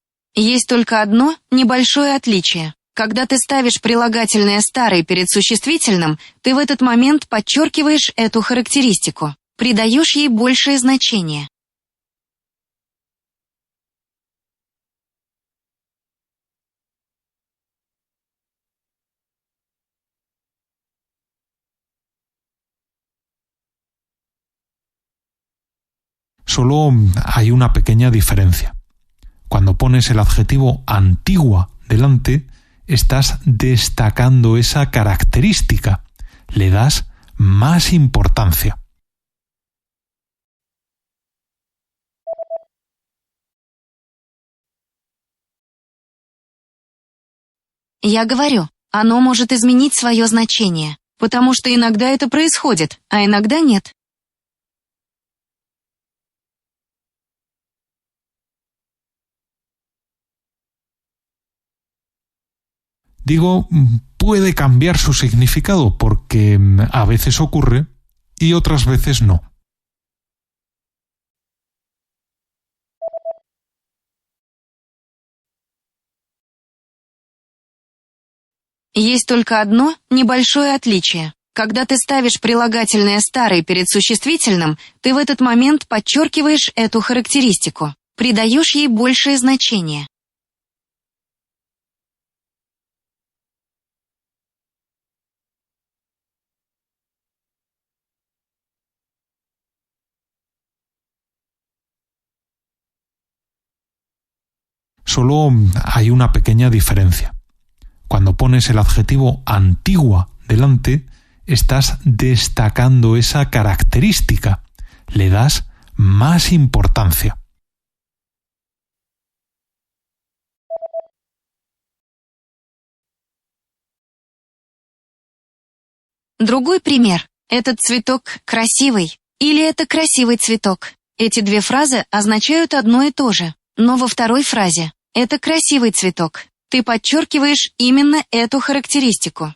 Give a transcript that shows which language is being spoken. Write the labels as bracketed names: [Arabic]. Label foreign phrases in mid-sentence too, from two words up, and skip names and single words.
[Russian] Есть только одно небольшое отличие. Когда ты ставишь прилагательное «старый» перед существительным, ты в этот момент подчеркиваешь эту характеристику, придаешь ей большее значение. [Spanish] Solo hay una pequeña diferencia. Cuando pones el adjetivo antigua delante, estás destacando esa característica, le das más importancia. [Russian] Я говорю, оно может изменить свое значение, потому что иногда это происходит, а иногда нет. [Spanish] Digo, puede cambiar su significado porque a veces ocurre y otras veces no. [Russian] Есть только одно небольшое отличие. Когда ты ставишь прилагательное «старый» перед существительным, ты в этот момент подчеркиваешь эту характеристику, придаешь ей большее значение. [Spanish] Solo hay una pequeña diferencia. Cuando pones el adjetivo antigua delante, estás destacando esa característica, le das más importancia. [Russian] Другой пример. Этот цветок красивый или это красивый цветок. Эти две фразы означают одно и то же, но во второй фразе «это красивый цветок» ты подчеркиваешь именно эту характеристику.